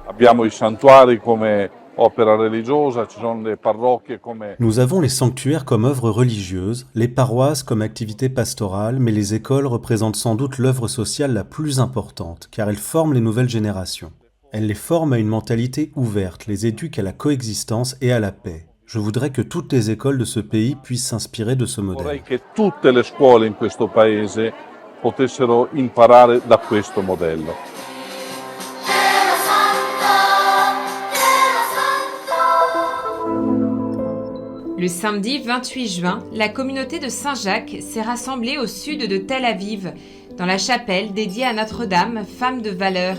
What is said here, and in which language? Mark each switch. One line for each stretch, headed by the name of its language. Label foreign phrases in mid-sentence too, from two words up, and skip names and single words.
French: Nous avons les sanctuaires comme œuvre religieuse, les paroisses comme activité pastorale, mais les écoles représentent sans doute l'œuvre sociale la plus importante, car elles forment les nouvelles générations. Elles les forment à une mentalité ouverte, les éduquent à la coexistence et à la paix. Je voudrais que toutes les écoles de ce pays puissent s'inspirer de ce modèle.
Italian: Vorrei che tutte le scuole in questo paese potessero imparare da questo modello.
French: Le samedi 28 juin, la communauté de Saint-Jacques s'est rassemblée au sud de Tel Aviv, dans la chapelle dédiée à Notre-Dame, femme de valeur.